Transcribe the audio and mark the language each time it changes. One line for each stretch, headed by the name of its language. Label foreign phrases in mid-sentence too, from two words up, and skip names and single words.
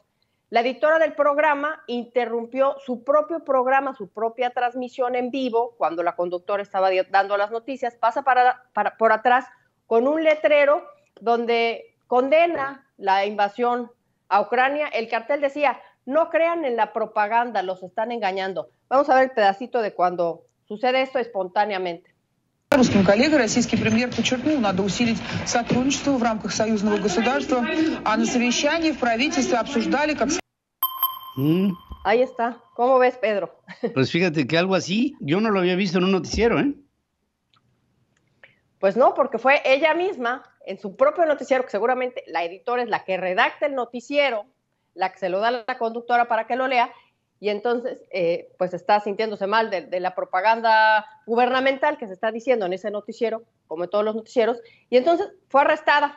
Spanish: La editora del programa interrumpió su propio programa, su propia transmisión en vivo, cuando la conductora estaba dando las noticias, pasa por atrás con un letrero donde condena la invasión a Ucrania. El cartel decía: no crean en la propaganda, los están engañando. Vamos a ver el pedacito de cuando sucede esto espontáneamente.
Russian: Русским коллегой российский премьер подчеркнул, надо усилить сотрудничество в рамках союзного государства, а на совещании в правительстве обсуждали, как...
Spanish: Ahí está. ¿Cómo ves, Pedro? Pues fíjate que algo así yo no lo había visto en un noticiero, ¿eh? Pues no, porque fue ella misma en su propio noticiero, que seguramente la editora es la que redacta el noticiero, la que se lo da a la conductora para que lo lea, y entonces pues está sintiéndose mal de la propaganda gubernamental que se está diciendo en ese noticiero, como en todos los noticieros, y entonces fue arrestada.